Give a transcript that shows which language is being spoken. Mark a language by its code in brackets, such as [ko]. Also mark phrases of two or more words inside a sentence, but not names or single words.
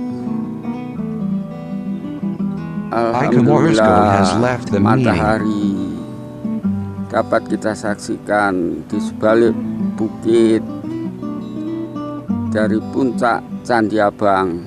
[en] Ika Morsko has left the meeting. [ms] Matahari dapat kita saksikan di sebalik bukit dari puncak Candi Abang.